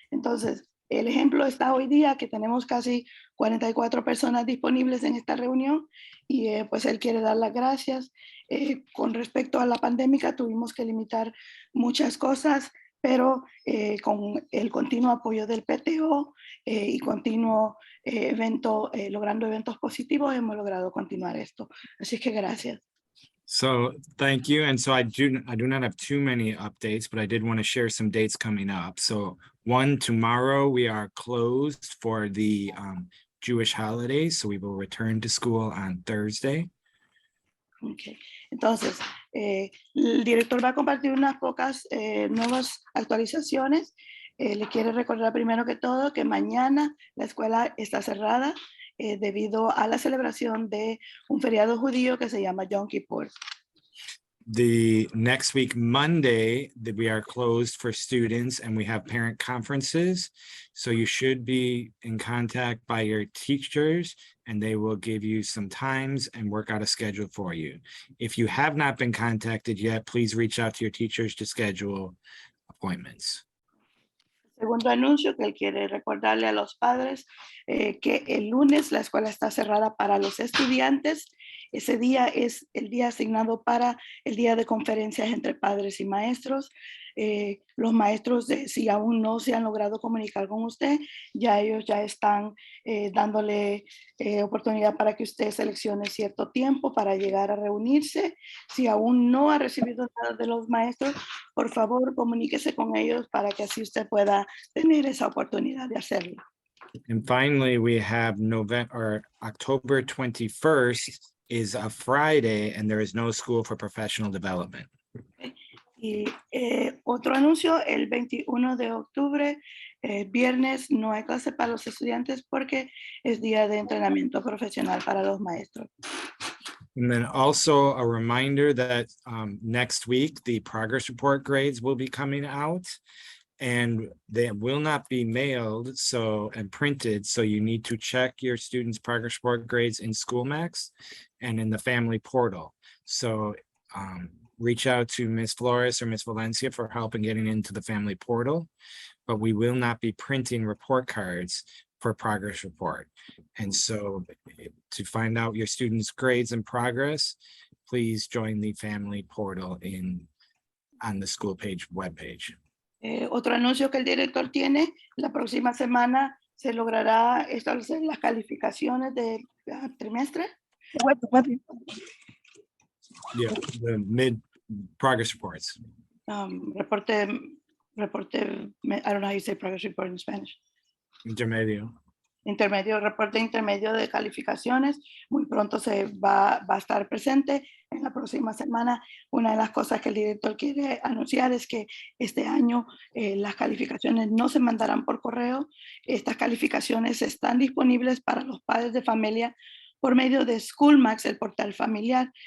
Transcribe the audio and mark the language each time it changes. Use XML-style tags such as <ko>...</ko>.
<es>Entonces, el ejemplo está hoy día que tenemos casi 44 personas disponibles en esta reunión y pues él quiere dar las gracias. Con respecto a la pandemia tuvimos que limitar muchas cosas, pero con el continuo apoyo del PTO y continuo logrando eventos positivos, hemos logrado continuar esto. Así que gracias.</es> <en>So thank you. And so I do not have too many updates, but I did want to share some dates coming up. So one, tomorrow we are closed for the Jewish holidays. So we will return to school on Thursday. Okay.</en> <es>Entonces, el director va a compartir unas pocas nuevas actualizaciones. Le quiere recordar primero que todo que mañana la escuela está cerrada debido a la celebración de un feriado judío que se llama Yom Kippur.</es> <en>The next week, Monday, that we are closed for students and we have parent conferences. So you should be in contact by your teachers and they will give you some times and work out a schedule for you. If you have not been contacted yet, please reach out to your teachers to schedule appointments.</en> <es>Segundo anuncio que él quiere recordarle a los padres que el lunes la escuela está cerrada para los estudiantes. Ese día es el día asignado para el día de conferencias entre padres y maestros. Los maestros, si aún no se han logrado comunicar con usted, ya ellos ya están dándole oportunidad para que usted seleccione cierto tiempo para llegar a reunirse. Si aún no ha recibido nada de los maestros, por favor comuníquese con ellos para que así usted pueda tener esa oportunidad de hacerlo.</es> <en>And finally, we have October 21st is a Friday and there is no school for professional development.</en> <es>Y otro anuncio, el 21 de octubre, viernes, no hay clase para los estudiantes porque es día de entrenamiento profesional para los maestros.</es> <en>And then also a reminder that next week, the progress report grades will be coming out and they will not be mailed and printed. So you need to check your students' progress report grades in SchoolMax and in the family portal. So reach out to Ms. Flores or Ms. Valencia for help in getting into the family portal, but we will not be printing report cards for progress report. And so to find out your students' grades and progress, please join the family portal on the school page webpage.</en> <es>Otro anuncio que el director tiene, la próxima semana se logrará establecer las calificaciones de trimestre.</es> <en>Yeah, the mid progress reports. Reporte, I don't know how you say progress report in Spanish.</en> <es>Intermedio. Reporte intermedio de calificaciones. Muy pronto se va a estar presente en la próxima semana. Una de las cosas que el director quiere anunciar es que este año las calificaciones no se mandarán por correo. Estas calificaciones están disponibles para los padres de familia por medio de SchoolMax, el portal familiar.</es>